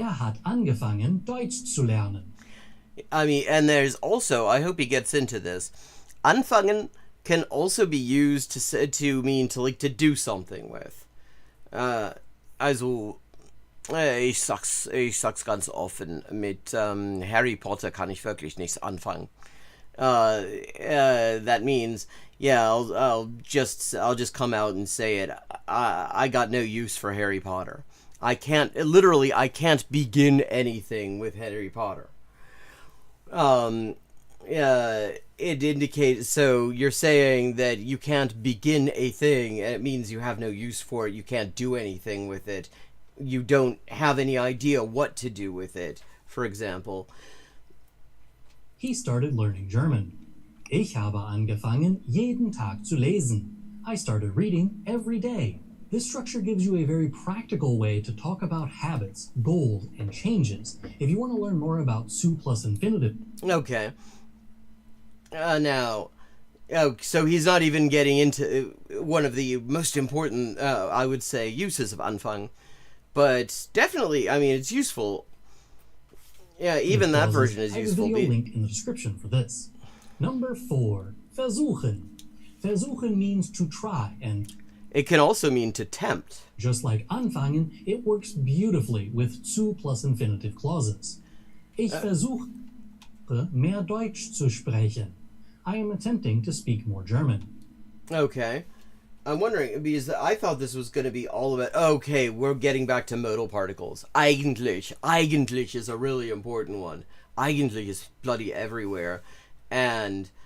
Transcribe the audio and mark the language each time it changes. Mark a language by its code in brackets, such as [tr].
[de] Hat angefangen, Deutsch zu lernen. [en] I mean, and there's also, I hope he gets into this, anfangen can also be used to mean to do something with. [de] Also, ich sag's ganz offen, mit Harry Potter kann ich wirklich nichts anfangen. [en] That means, yeah, I'll just come out and say it. I got no use for Harry Potter. I can't begin anything with Harry Potter. It indicates, so you're saying that you can't begin a thing, and it means you have no use for it, you can't do anything with it, you don't have any idea what to do with it, for example. He started learning German. [de] Ich habe angefangen, jeden Tag zu lesen. [en] I started reading every day. This structure gives you a very practical way to talk about habits, goals, and changes if you want to learn more about zu plus infinitive. Okay. Now, so he's not even getting into one of the most important, I would say, uses of Anfang. But definitely, I mean, it's useful. Yeah, even that version is useful. I have a video link in the description for this. Number 4, versuchen. Versuchen means to try, and it can also mean to tempt. Just like anfangen, it works beautifully with zu plus infinitive clauses. [de] Ich versuche mehr Deutsch zu sprechen. [en] I am attempting to speak more German. Okay. I'm wondering, because I thought this was going to be all about, okay, we're getting back to modal particles. Eigentlich. Eigentlich is a really important one. Eigentlich is bloody everywhere. And